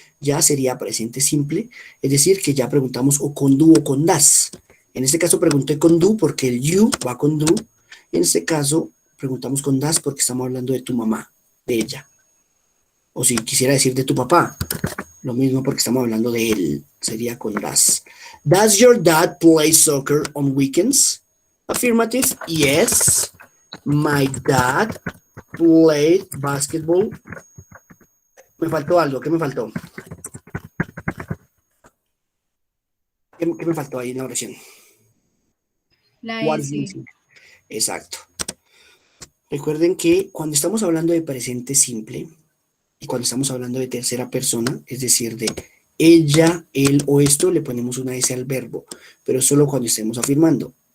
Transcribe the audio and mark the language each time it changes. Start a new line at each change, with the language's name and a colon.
Spanish: Ya sería presente simple, es decir, que ya preguntamos o con do o con das. En este caso pregunté con do porque el you va con do. En este caso preguntamos con das porque estamos hablando de tu mamá, de ella. O si quisiera decir de tu papá, lo mismo porque estamos hablando de él, sería con das.
English: Does your dad play soccer on weekends? Affirmative, yes. My dad played basketball.
Spanish: Me faltó algo, ¿qué me faltó? ¿Qué me faltó ahí en la oración? La
English: What S. is missing? Exacto.
Spanish: Recuerden que cuando estamos hablando de presente simple y cuando estamos hablando de tercera persona, es decir, de ella, él o esto, le ponemos una S al verbo, pero solo cuando estemos afirmando.